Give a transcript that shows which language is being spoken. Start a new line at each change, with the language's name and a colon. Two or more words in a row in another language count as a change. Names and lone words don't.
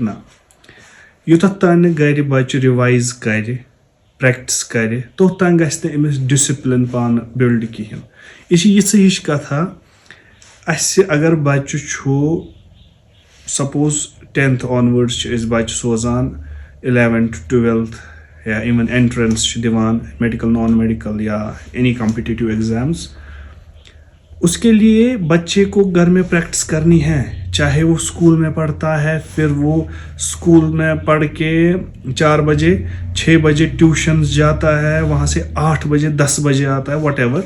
Kashmiri: نہ، یوٚتتھ تام نہٕ گرِ بچہِ رِوایز کرِ پریکٹس کرِ توٚت تام گژھِ نہٕ أمِس ڈسپلن پانہٕ بِلڈ کہیٖنۍ. یہِ چھِ یِژھٕ ہِش کتھا. اسہِ اگر بچہِ چھُ سپوز 10th آنوٲڈس چھِ أسۍ بچہِ سوزان 11th 12th یا اِوٕن اینٹرنس چھِ دِوان
English: medical non medical
Kashmiri: یا
English: any competitive exams.
Urdu: اس کے لیے بچے کو گھر میں پریکٹس کرنی ہے. چاہے وہ اسکول میں پڑھتا ہے پھر وہ اسکول میں پڑھ کے 4 بجے 6 بجے ٹیوشنز جاتا ہے, وہاں سے 8 بجے 10 بجے آتا ہے
English: what ever.